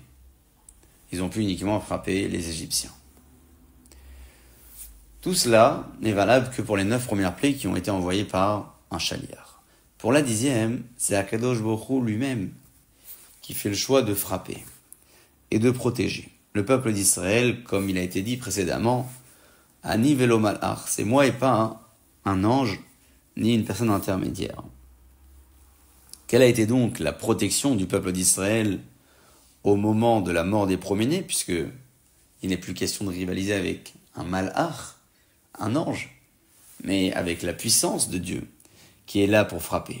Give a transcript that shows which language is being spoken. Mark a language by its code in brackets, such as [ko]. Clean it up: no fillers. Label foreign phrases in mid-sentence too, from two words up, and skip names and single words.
[fr] Ils ont pu uniquement frapper les Égyptiens. Tout cela n'est valable que pour les 9 premières plaies qui ont été envoyées par un chaliar. Pour la 10e, c'est [he] הקדוש ברוך הוא [fr] lui-même qui fait le choix de frapper et de protéger le peuple d'Israël, comme il a été dit précédemment, [he] אני ולא מלאך, [fr] c'est moi et pas un ange ni une personne intermédiaire. Quelle a été donc la protection du peuple d'Israël au moment de la mort des premiers-nés, puisque il n'est plus question de rivaliser avec un malach, un ange, mais avec la puissance de Dieu qui est là pour frapper.